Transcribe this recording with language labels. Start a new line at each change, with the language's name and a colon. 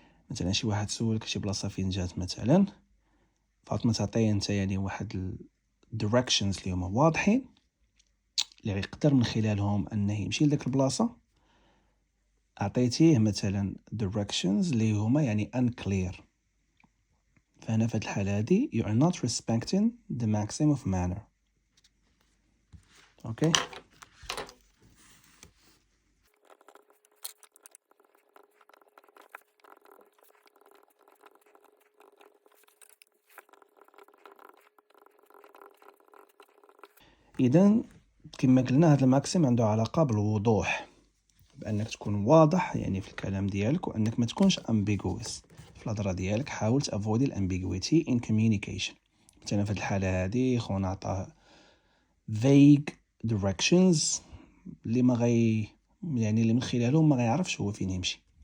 Arabic: مثلا شي واحد سولك شي بلاصة فين جات مثلا، فاطمة تعطيه انت يعني واحد directions اللي هما واضحين اللي يقدر من خلالهم انه يمشي لذاك البلاصة، اعطيتيه مثلا directions اللي هما يعني unclear. فهنا في الحالة هذه
English: you are not respecting the maxim of manner. Okay?
Arabic: إذن كما قلنا هذا الماكسيم عنده علاقة بالوضوح، بأنك تكون واضح يعني في الكلام ديالك، وأنك ما تكونش
English: ambiguous
Arabic: في الهضرة ديالك.
English: حاول avoid ambiguity in communication.
Arabic: مثلا في الحالة هذه خونا عطاه
English: vague directions
Arabic: اللي ما غي يعني اللي من خلالهم ما غيعرفش هو فين يمشي.